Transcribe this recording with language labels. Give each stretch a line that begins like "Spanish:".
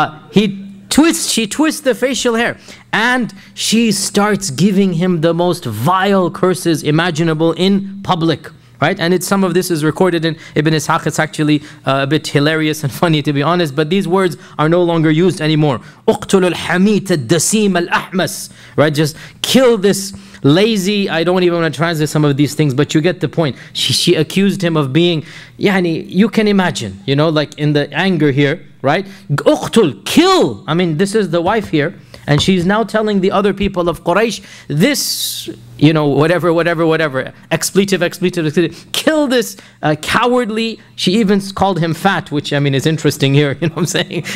English: She twists the facial hair and she starts giving him the most vile curses imaginable in public, right? And some of this is recorded in Ibn Ishaq. It's actually a bit hilarious and funny, to be honest, but these words are no longer used anymore.
Arabic: اقتل الحميت الدسيم الأحمس,
English: right? Just kill this lazy, I don't even want to translate some of these things, but you get the point. She accused him of being, you can imagine, like in the anger here, right? Uqtul, kill. I mean, this is the wife here, and she's now telling the other people of Quraysh, this, whatever, expletive, kill this cowardly, she even called him fat, which I mean is interesting here, you know what I'm saying?